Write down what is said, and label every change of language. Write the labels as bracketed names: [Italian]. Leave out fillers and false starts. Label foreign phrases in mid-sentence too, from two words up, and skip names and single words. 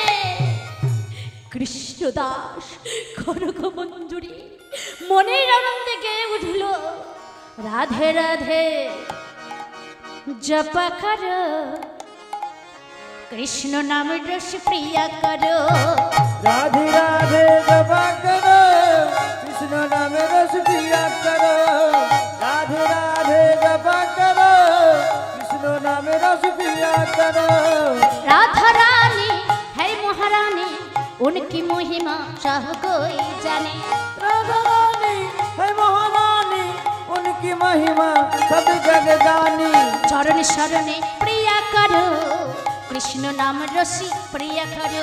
[Bangla] কৃষ্ণদাস কনক মঞ্জুরি মনের আনন্দে গেয়ে উঠল, রাধে রাধে জপ করো, কৃষ্ণ নাম রস প্রিয়া করো। রাধে রাধে জপ করো, কৃষ্ণ নাম রস প্রিয়া করো। রাধে রাধে জপ করো, কৃষ্ণ নাম রস প্রিয়া করো। [Hindi] राधा रानी है महारानी, उनकी महिमा सब कोई जाने। राधा रानी है महारानी, उनकी महिमा सब जग जानी। चरण शरणे प्रिया करो, कृष्ण नाम रसी प्रिया करो।